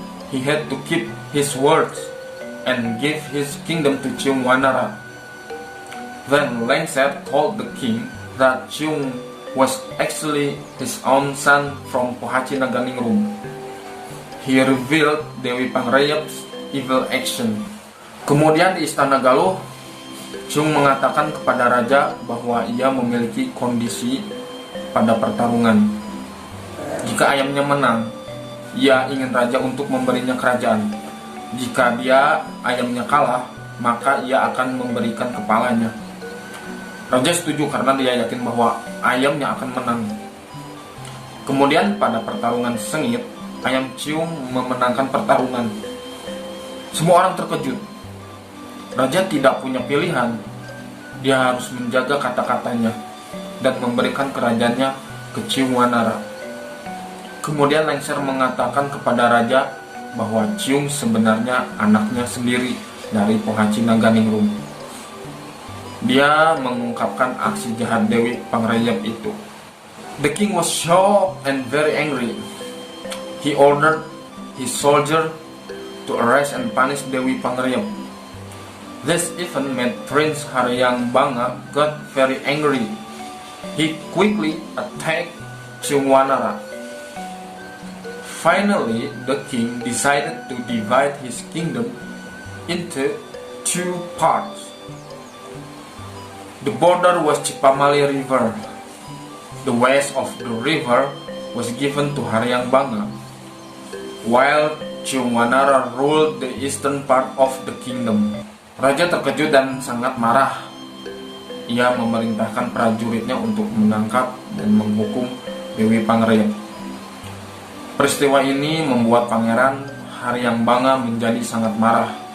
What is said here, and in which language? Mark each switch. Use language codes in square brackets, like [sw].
[en] He had to keep his words and give his kingdom to Cheung Wanara. Then Lengser told the king that Cheung was actually his own son from Pohaci Naganingrum. He revealed Dewi Pangrayap's evil action. [id] Kemudian di istana Galuh, Cheung mengatakan kepada raja bahwa ia memiliki kondisi pada pertarungan. Jika ayamnya menang, ia ingin raja untuk memberinya kerajaan. Jika ayamnya kalah, maka ia akan memberikan kepalanya. Raja setuju karena dia yakin bahwa ayamnya akan menang. Kemudian pada pertarungan sengit, ayam Cheung memenangkan pertarungan. Semua orang terkejut. Raja tidak punya pilihan. Dia harus menjaga kata-katanya dan memberikan kerajaannya ke Cheung Wanara. Kemudian Lengser mengatakan kepada raja bahwa Cheung sebenarnya anaknya sendiri dari Pohaci Naganingrum. Dia mengungkapkan aksi jahat Dewi Pangrayap itu. [en] The king was shocked and very angry. He ordered his soldier to arrest and punish Dewi Pangrayap. This event made Prince Haryang Banga got very angry. He quickly attacked Cheung Wanara. Finally, the king decided to divide his kingdom into two parts. The border was Cipamali River. The west of the river was given to Haryang Banga, while Cheung Wanara ruled the eastern part of the kingdom. [id] Raja terkejut dan sangat marah. Ia memerintahkan prajuritnya untuk menangkap dan menghukum Dewi Pangrayap. Peristiwa ini membuat Pangeran Haryang Banga menjadi sangat marah.